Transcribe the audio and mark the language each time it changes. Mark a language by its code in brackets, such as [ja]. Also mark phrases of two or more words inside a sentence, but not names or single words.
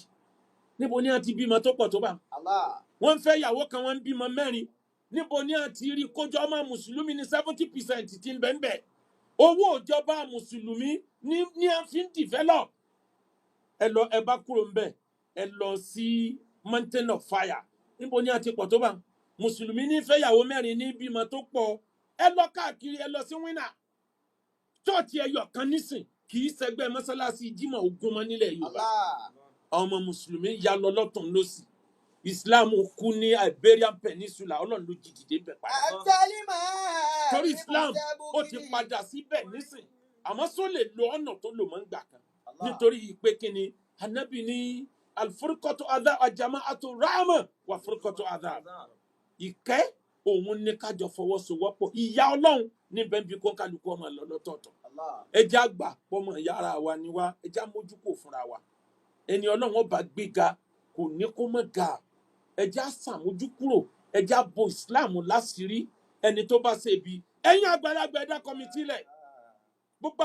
[yo] Níbo ni a ti bímọ tó pọ̀ tó bá? Wọ́n ń fẹ́ ìyàwó kan, wọ́n ń bímọ 4. Níbo ni a ti rí kójọ ọmọ Mùsùlùmí ní 70% ti ń bẹ́ẹ̀. owó ìjọba mùsùlùmí ní a fi ń develop. Ẹ bá kúrò ń bẹ̀ ẹ lọ sí mountain of fire níbo ni a ti pọ̀ tó bá mùsùlùmí ní fẹ́yàwó mẹ́rin ní bímọ tó pọ̀ ẹ lọ káàkiri ẹ lọ sí wínà chọ́ọ̀chì ẹyọ kan nísìn kì í ṣẹgbẹ́ mọ́sálásí jímọ̀ ogun mọ́ nílẹ̀ Yorùbá àwọn ọmọ mùsùlùmí ya lọ lọ́tún lọ́sì Islam kú ní Iberian Peninsula Ọlọ́run ló jí dìde bẹ̀ padà torí Islam ó ti padà síbẹ̀ nísìn àmọ́ só lè lo ọ̀nà tó lò mọ́ ń gbà kan nítorí pé kíni Ànábì ní [ar] alfurqatu adha ajama'atu rahma wa furqatu adha [yo] ìkẹ́ òun ní kájọ fọwọ́sowọ́pọ̀ ìyà Ọlọ́run níbẹ̀ bí kó kálukú ọmọ lọ lọ́tọ̀ọ̀tọ̀ ẹjẹ́ àgbà pọ́mọ ìyá ara wa ni wá ẹjẹ́ àmójúkò fúnra wa ẹni Ọlọ́run ọba gbéga kò ní kó mọ̀ ga ẹjẹ́ àsàmójúkúrò ẹjẹ́ àbò Islam láṣìírí ẹni tó bá ṣe ibi ẹ̀yin àgbàlagbà ẹ̀dá kọ́mítì lẹ̀ gbogbo